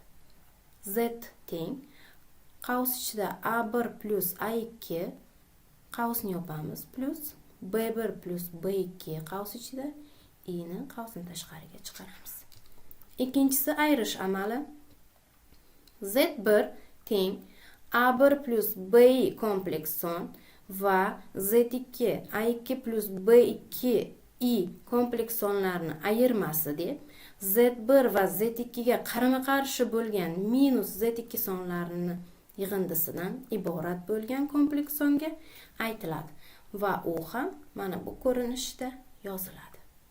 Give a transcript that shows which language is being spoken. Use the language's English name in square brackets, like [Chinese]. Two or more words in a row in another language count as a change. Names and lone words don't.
[Uzbek] Z teng qavs ichida a1 plus a2 qavsni yopamiz plus b1 plus b2 qavs ichida i'ni qavsni tashqariga chiqaramiz. Ikkinchisi ayirish amali. Z1 teng a1 plus bi kompleks son va z2 a2 plus b2i kompleks sonlarni ayirmasi deb, z1 va z2 ga qarama-qarshi bo'lgan minus z2 sonlarini yig'indisidan iborat bo'lgan kompleks songa aytiladi va u ham mana bu ko'rinishda yoziladi.